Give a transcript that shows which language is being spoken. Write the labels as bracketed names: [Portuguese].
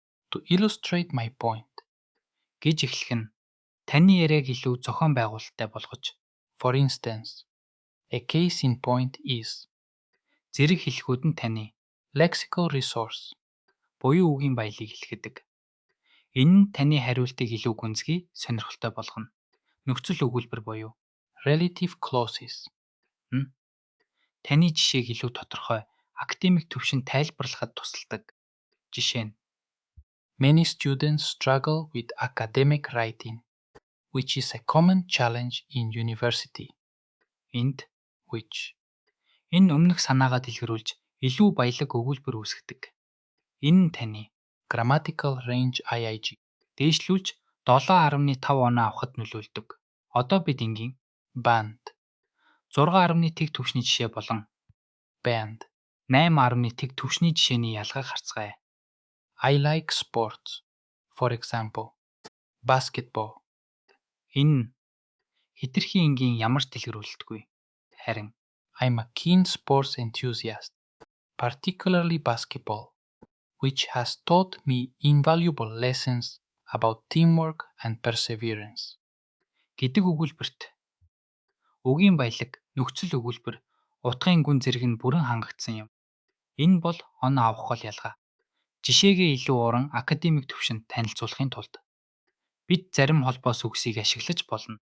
[English] To illustrate my point [Mongolian] гэж эхлэх нь таны яриаг илүү зохион байгуулалттай болгож [English] for instance a case in point is [Mongolian] зэрэг хэлэхүүд нь таны lexical resource буюу үгийн баялаг хэлэхэд. Энэ нь таны хариултыг илүү гүнзгий, сонирхолтой болгоно. Нөхцөл өгүүлбэр буюу relative clauses таны жишээг илүү тодорхой академик түвшинд тайлбарлахад тусалдаг. Жишээ нь [English] Many students struggle with academic writing, which is a common challenge in university. [Mongolian] Энд which энэ өмнөх санаагаа дэлгэрүүлж илүү баялаг өгүүлбэр үүсгэдэг. Энэ нь таны grammatical range IIG дээшлүүлж 7.5 оноо авахд нөлөөлдөг. Одоо бид энгийн band 6.1 түвшний жишээ болон band 8.1 түвшний жишээний ялгааг харцгаая. [English] I like sports. For example, basketball. [Mongolian] Энэ хэтэрхий энгийн ямар ч дэлгэрүүлэлтгүй. Харин [English] I'm a keen sports enthusiast, particularly basketball, which has taught me invaluable lessons about teamwork and perseverance. [Mongolian] Гэдэг өгүүлбэрт үгийн баялаг, нөхцөл өгүүлбэр, утгын гүн зэрэг нь бүрэн хангагдсан юм. Энэ бол оноо авах гол ялгаа. Жишээгээ илүү уран академик түвшинд танилцуулахын тулд бид зарим холбоос үгсийг ашиглаж болно.